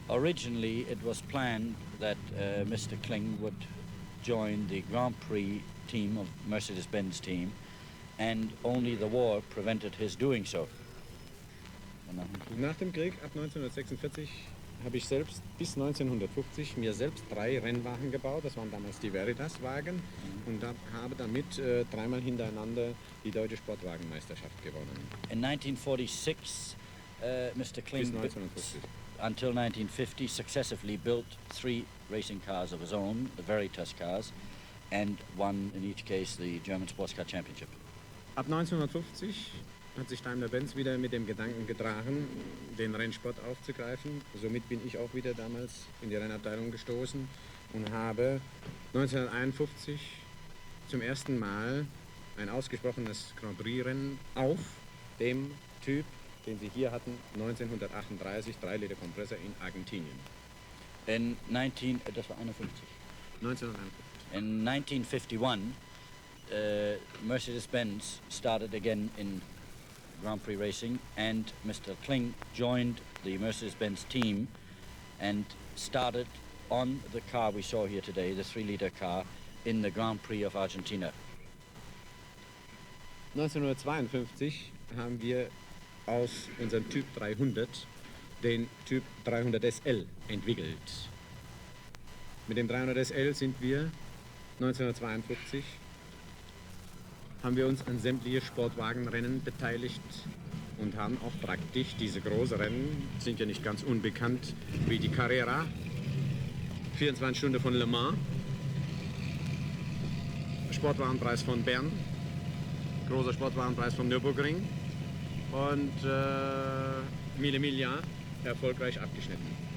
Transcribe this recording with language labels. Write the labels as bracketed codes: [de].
[en] Originally, it was planned that Mr. Kling would join the Grand Prix team of Mercedes-Benz team, and only the war prevented his doing so. [de] Nach dem Krieg, ab 1946, habe ich selbst bis 1950 mir selbst 3 Rennwagen gebaut. Das waren damals die Veritas-Wagen und habe damit 3-mal hintereinander die deutsche Sportwagenmeisterschaft gewonnen. [en] In 1946, Mr. Kling, [de] Bis 1950. [en] until 1950, successively built 3 racing cars of his own, the Veritas cars, and won, in each case, the German Sports Car Championship. [de] Ab 1950 hat sich Daimler-Benz wieder mit dem Gedanken getragen, den Rennsport aufzugreifen. Somit bin ich auch wieder damals in die Rennabteilung gestoßen und habe 1951 zum ersten Mal ein ausgesprochenes Grand Prix-Rennen auf dem Typ, den Sie hier hatten, 1938, 3-Liter-Kompressor in Argentinien. Das war 51. 1951. [en] In 1951, Mercedes-Benz started again in Grand Prix racing, and Mr. Kling joined the Mercedes-Benz team and started on the car we saw here today, the 3-liter car, in the Grand Prix of Argentina. [de] 1952 haben wir aus unserem Typ 300 den Typ 300 SL entwickelt. Mit dem 300 SL sind wir 1952 haben wir uns an sämtliche Sportwagenrennen beteiligt und haben auch praktisch diese großen Rennen, sind ja nicht ganz unbekannt, wie die Carrera, 24 Stunden von Le Mans, Sportwagenpreis von Bern, großer Sportwagenpreis vom Nürburgring und Mille Miglia erfolgreich abgeschnitten.